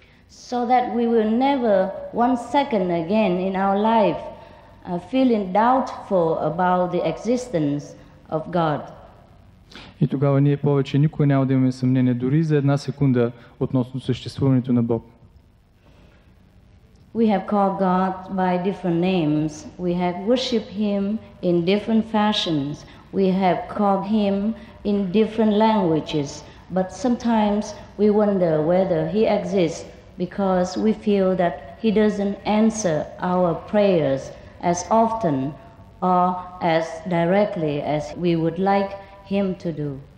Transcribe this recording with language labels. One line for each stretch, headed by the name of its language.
English: So that we will never one second again in our life feeling doubtful about the existence of God.
Bulgarian: И тогава ние повече никога няма да имаме съмнение, дори за една секунда, относно съществуването на Бог.
English: We have called God by different names. We have worshipped Him in different fashions. We have called Him in different languages. But sometimes we wonder whether He exists because we feel that He doesn't answer our prayers as often or as directly as we would like Him to do.